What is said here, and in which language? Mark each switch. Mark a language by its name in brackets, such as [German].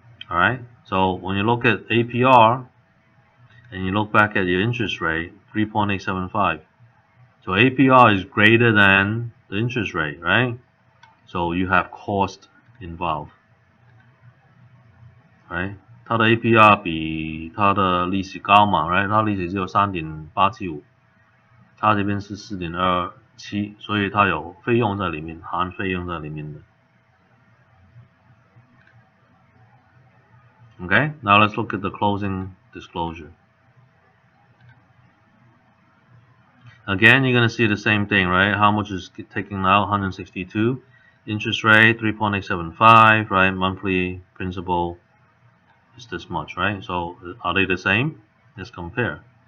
[English] Alright? So when you look at APR and you look back at your interest rate, 3.875. So APR is greater than the interest rate, right? So you have cost involved. Right? [Chinese] 它的 APR 比它的利息高嘛 right? 它利息只有 3.875 它这边是 4.27 所以它有费用在里面含费用在里面的 [English] Okay, now let's look at the closing disclosure. Again, you're going to see the same thing, right? How much is taking out? 162. Interest rate 3.875, right? Monthly principal is this much, right? So are they the same? Let's compare.